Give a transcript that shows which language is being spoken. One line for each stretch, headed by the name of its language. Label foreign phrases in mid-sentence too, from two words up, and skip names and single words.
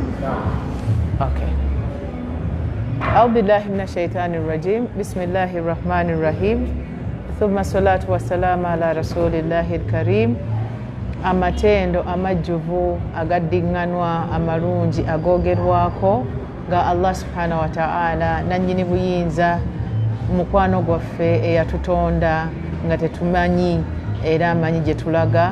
Ganda: Okay.
Arabic: أعوذ بالله من الشيطان الرجيم بسم الله الرحمن الرحيم ثم الصلاة والسلام على رسول الله الكريم
Ganda: amatendo amajjuvu agaddiŋŋanwa amalungi agoogerwako nga
Arabic: الله سبحانه وتعالى
Ganda: nannyini buyinza mukwano gwaffe eyatutonda nga tetumanyi era amanyi gye tulaga.